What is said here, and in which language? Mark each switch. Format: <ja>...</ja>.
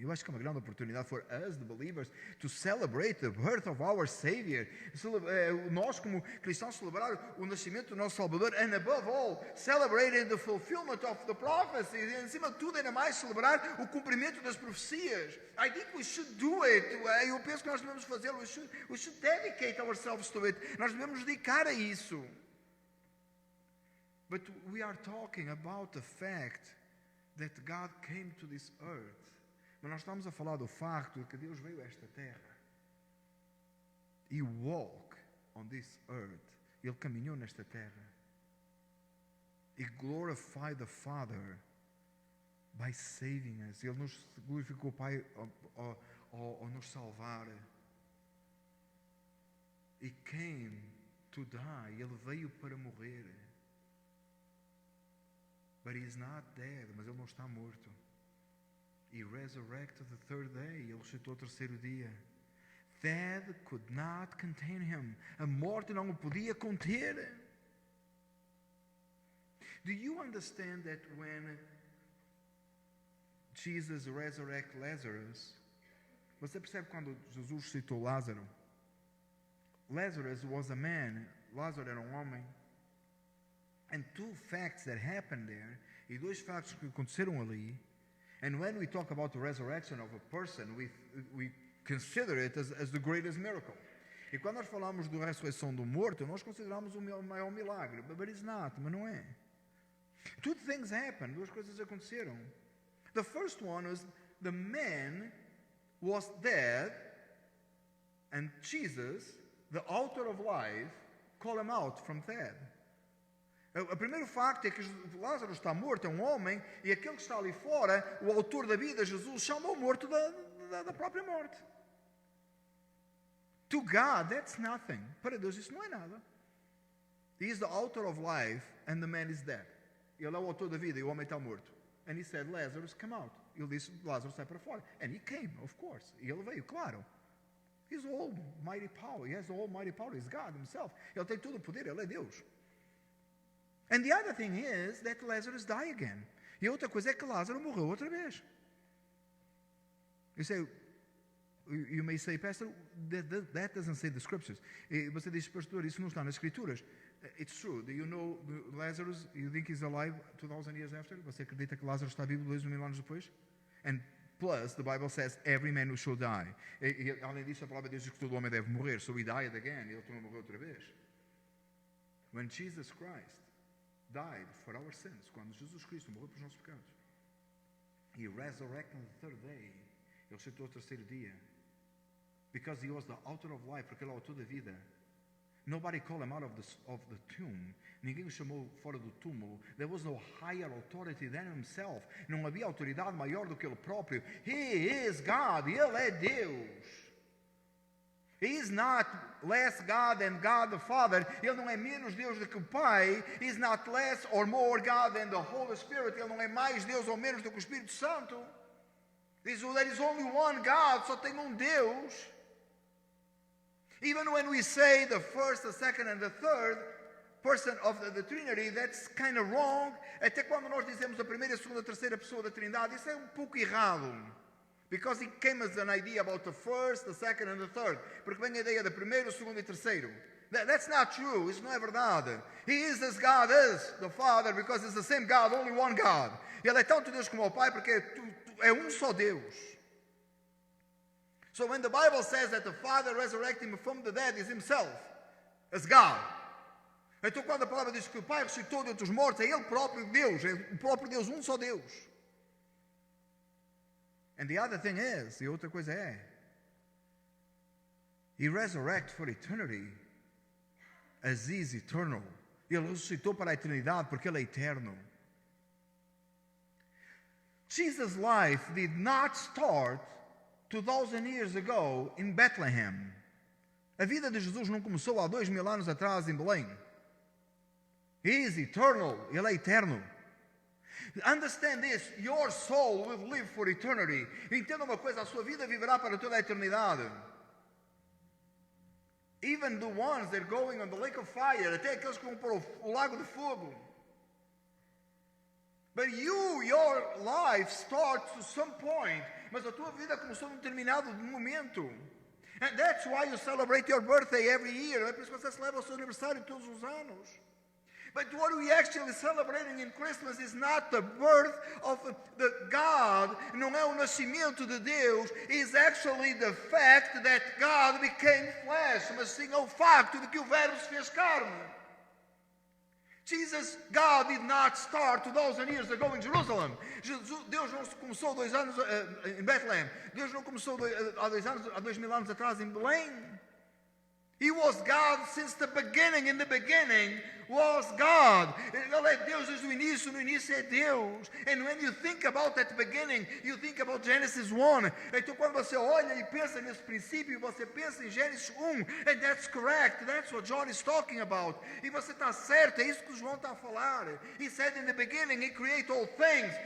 <pt>Eu acho que é uma grande oportunidade</pt> <en>for us, the believers, to celebrate the birth of our Savior.</en> <pt>Nós, como cristãos, celebrar o nascimento do nosso Salvador,</pt> <en>and above all, celebrating the fulfillment of the prophecy.</en> <pt>E, acima de tudo, ainda mais, celebrar o cumprimento das profecias.</pt> <en>I think we should do it.</en> <pt>Eu penso que nós devemos fazê-lo.</pt> <en>We should dedicate ourselves to it.</en> <pt>Nós devemos dedicar a isso.</pt> <en>But we are talking about the fact that God came to this earth.</en> <pt>Mas nós estamos a falar do facto de que Deus veio a esta terra.</pt> <en>He walked on this earth.</en> <pt>Ele caminhou nesta terra.</pt> <en>He glorified the Father by saving us.</en> <pt>Ele nos glorificou o Pai ao nos salvar.</pt> <en>He came to die.</en> <pt>Ele veio para morrer.</pt> <en>But he is not dead,</en> <pt>mas ele não está morto.</pt> <en>He resurrected the third day.</en> <pt>Ele ressuscitou ao terceiro dia.</pt> <en>Death could not contain him.</en> <pt>A morte não o podia conter.</pt> <en>Do you understand that when Jesus resurrected Lazarus,</en> <pt>Você percebe quando Jesus citou Lázaro?</pt> <en>Lazarus was a man.</en> <pt>Lázaro era homem.</pt> <en>And two facts that happened there,</en> <pt>e dois factos que aconteceram ali.</pt> <en>And when we talk about the resurrection of a person, we consider it as the greatest miracle.</en> <pt>E quando nós falamos da ressurreição do morto, nós consideramos o maior milagre.</pt> <en>But it's not,</en> <pt>mas não é.</pt> <en>Two things happened,</en> <pt>duas coisas aconteceram.</pt> <en>The first one was the man was dead, and Jesus, the author of life, called him out from dead.</en> <pt>O primeiro facto é que Lázaro está morto, é um homem, e aquele que está ali fora, o autor da vida, Jesus, chamou o morto da própria morte.</pt> <en>To God, that's nothing.</en> <pt>Para Deus isso não é nada.</pt> <en>He is the author of life, and the man is dead.</en> <pt>Ele é o autor da vida e o homem está morto.</pt> <en>And he said, Lazarus, come out.</en> <pt>Ele disse, Lázaro, sai para fora.</pt> <en>And he came, of course.</en> <pt>E ele veio, claro.</pt> <en>He's almighty power. He has the almighty power. He's God himself.</en> <pt>Ele tem todo o poder, ele é Deus.</pt> <en>And the other thing is that Lazarus died again.</en> <pt>E a outra coisa é que Lázaro morreu outra vez.</pt> <en>You may say, Pastor, that doesn't say the scriptures.</en> <pt>E você diz, pastor, isso não está nas escrituras.</pt> <en>It's true. Do you know Lazarus, you think he's alive 2,000 years after?</en> <pt>Você acredita que Lázaro está vivo 2.000 anos depois?</pt> <en>And plus, the Bible says, every man who shall die.</en> <pt>E além disso, a palavra de Deus diz que todo homem deve morrer.</pt> <en>So he died again.</en> <pt>Ele também morreu outra vez.</pt> <en>When Jesus Christ died for our sins,</en> <pt>quando Jesus Cristo morreu pelos nossos pecados,</pt> <en>he resurrected on the third day.</en> <pt>Ele ressuscitou ao terceiro dia.</pt> <en>Because he was the author of life,</en> <pt>porque ele é o autor da vida.</pt> <en>Nobody called him out of the tomb.</en> <pt>Ninguém o chamou fora do túmulo.</pt> <en>There was no higher authority than himself.</en> <pt>Não havia autoridade maior do que ele próprio.</pt> <en>He is God.</en> <pt>Ele é Deus.</pt> <en>He is not less God than God the Father.</en> <pt>Ele não é menos Deus do que o Pai.</pt> <en>He is not less or more God than the Holy Spirit.</en> <pt>Ele não é mais Deus ou menos do que o Espírito Santo.</pt> <en>There is only one God.</en> <pt>Só tem Deus.</pt> <en>Even when we say the first, the second, and the third person of the Trinity, that's kind of wrong.</en> <pt>Até quando nós dizemos a primeira, a segunda, a terceira pessoa da Trindade, isso é pouco errado.</pt> <en>Because it came as an idea about the first, the second, and the third.</en> <pt>Porque vem a ideia de primeiro, segundo e terceiro.</pt> <en>That's not true.</en> <pt>Isso não é verdade.</pt> <en>He is as God is the Father, because it's the same God, only one God.</en> <pt>Ele é tanto Deus como o Pai, porque é só Deus.</pt> <en>So when the Bible says that the Father resurrected him from the dead is himself, as God.</en> <pt>Então quando a palavra diz que o Pai ressuscitou dentre os mortos, é ele próprio Deus, é o próprio Deus, só Deus.</pt> <en>And the other thing is,</en> <pt>e outra coisa é,</pt> <en>he resurrected for eternity as he is eternal.</en> <pt>Ele ressuscitou para a eternidade porque ele é eterno.</pt> <en>Jesus' life did not start 2,000 years ago in Bethlehem.</en> <pt>A vida de Jesus não começou há 2.000 anos atrás em Belém.</pt> <en>He is eternal.</en> <pt>Ele é eterno.</pt> <en>Understand this. Your soul will live for eternity.</en> <pt>Entenda uma coisa, a sua vida viverá para toda a eternidade.</pt> <en>Even the ones that are going on the lake of fire,</en> <pt>até aqueles que vão para o lago de fogo.</pt> <en>But your life starts to some point.</en> <pt>Mas a tua vida começou num determinado momento.</pt> <en>And that's why you celebrate your birthday every year.</en> <pt>É por isso que você celebra o seu aniversário todos os anos.</pt> <en>But what we actually celebrating in Christmas is not the birth of the God.</en> <pt>Não é o nascimento de Deus.</pt> <en>It's actually the fact that God became flesh.</en> <pt>Mas sim é o facto de que o Verbo se fez carne.</pt> <en>God did not start 2,000 years ago in Jerusalem.</en> <pt>Deus não começou 2 anos em Bethlehem. Deus não começou há 2.000 anos atrás em Belém.</pt> <en>He was God since the beginning. In the beginning was God.</en> <pt>Ele é Deus desde o início. No início é Deus.</pt> <en>And when you think about that beginning, you think about Genesis 1.</en> <pt>Então quando você olha e pensa nesse princípio, você pensa em Gênesis 1.</pt> <en>And that's correct. That's what John is talking about.</en> <pt>E você está certo. É isso que João está a falar.</pt> <en>He said in the beginning, He created all things.</en>